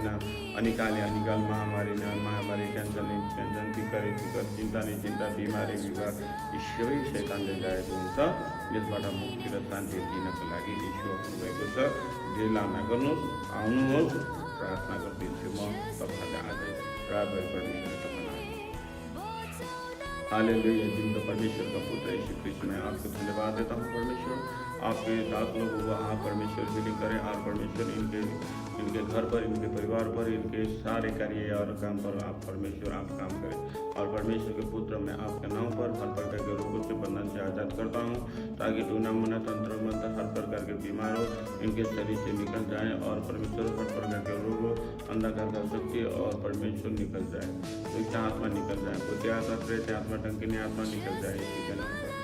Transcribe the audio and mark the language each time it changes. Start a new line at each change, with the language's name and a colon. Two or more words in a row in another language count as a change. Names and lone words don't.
Nepali: अनिकाल महामारी, टेन्सन, फिकर, चिन्ता नै चिन्ता, बिमारी, विवाद, यी सबै शैतानले ल्याएको हुन्छ। यसबाट मुक्ति र शान्ति दिनको लागि यीशु आउनुभएको छ। ढिला नगर्नुहोस्, आउनुहोस्। प्रार्थना गर्दैछु म तपाईँलाई आजै रातभरि परमेश्वरले तपाईँलाई हालेलुया।
Hindi: जिनका परमेश्वर का पुत्र यीशु क्रिस्त, मैं आपको धन्यवाद देता हूँ परमेश्वर। आपके दास लोगों को आप परमेश्वर हीलिंग करें और परमेश्वर इनके घर पर, इनके परिवार पर, इनके सारे कार्य और काम पर आप परमेश्वर आप काम करें। और परमेश्वर के पुत्र, मैं आपके नाम पर हर प्रकार के रोगों से बंधन से आज़ाद करता हूँ, ताकि टूना मुना तंत्र मंत्र हर प्रकार के बीमारों इनके शरीर से निकल जाए और परमेश्वर हर प्रकार के रोगों, अंधकार का शक्ति और परमेश्वर निकल जाए, दुष्ट आत्मा निकल जाए, बुद्धि आत्मा, प्रेत आत्मा, टंकिनी आत्मा निकल जाए इसी के नाम पर।